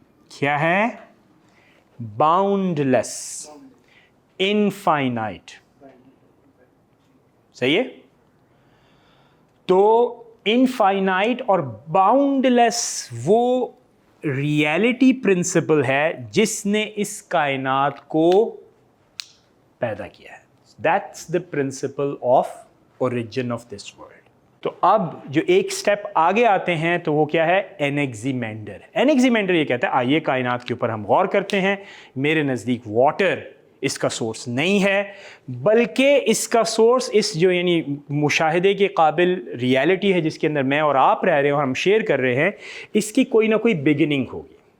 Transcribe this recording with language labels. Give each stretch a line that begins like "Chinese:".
Urdu: کیا ہے؟ باؤنڈ لیس, انفائنائٹ. صحیح ہے. تو انفائنائٹ اور باؤنڈ لیس وہ ریئلٹی پرنسپل ہے جس نے اس کائنات کو پیدا کیا ہے.
English: That's the principle of origin of this world.
Urdu: تو اب جو ایک سٹیپ آگے آتے ہیں تو وہ کیا ہے؟ انیگزیمینڈر. انیگزیمینڈر یہ کہتا ہے آئیے کائنات کے اوپر ہم غور کرتے ہیں. میرے نزدیک واٹر اس کا سورس نہیں ہے, بلکہ اس کا سورس اس جو یعنی مشاہدے کے قابل ریالٹی ہے جس کے اندر میں اور آپ رہ رہے ہیں اور ہم شیئر کر رہے ہیں, اس کی کوئی نہ کوئی بگننگ ہوگی.